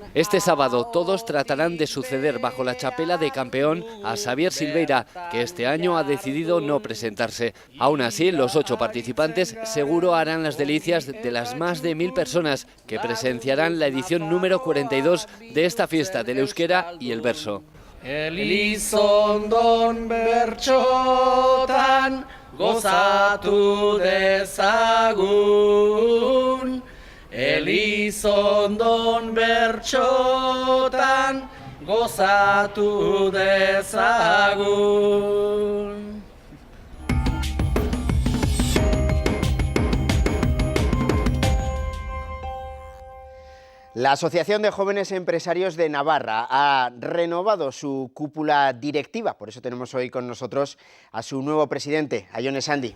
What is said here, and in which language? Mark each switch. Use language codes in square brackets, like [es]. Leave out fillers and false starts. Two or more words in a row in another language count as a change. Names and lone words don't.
[es] Este sábado todos tratarán de suceder bajo la chapela de campeón a Xavier Silveira, que este año ha decidido no presentarse. Aún así, los 8 participantes seguro harán las delicias de las más de 1000 personas que presenciarán la edición número 42 de esta fiesta del euskera y el verso. [eu] Elizondon bertxotan gozatu dezagun. Elizondon bertxotan gozatu dezagun. [es] La Asociación de Jóvenes Empresarios de Navarra ha renovado su cúpula directiva, por eso tenemos hoy con nosotros a su nuevo presidente, a Jon Esaldi.